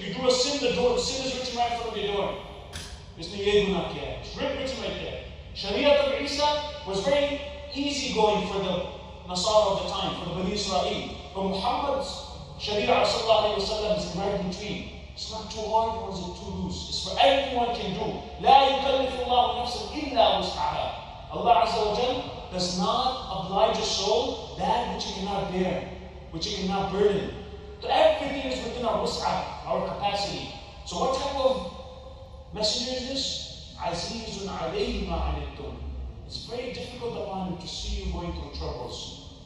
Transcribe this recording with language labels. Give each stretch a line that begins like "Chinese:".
English: You do a sin, the sin is written right in front of your door. It's written right there. Sharia of Isa was very easygoing for the Nasara of the time, for the Bani Israel. But Muhammad's Sharia sallallahu alayhi wa sallam is right in between. It's not too hard or is it too loose. It's for everyone can do.
Arabic: لا يكلف الله نفسا إلا وسعها.
English: Allah Azza wa Jal does not oblige a soul that which it cannot bear, which it cannot burden. So everything is within our wus'ah, our capacity. So what type of messenger is this?
Arabic: Azizun alayhi ma anittum.
English: It's very difficult upon him to see you going through troubles.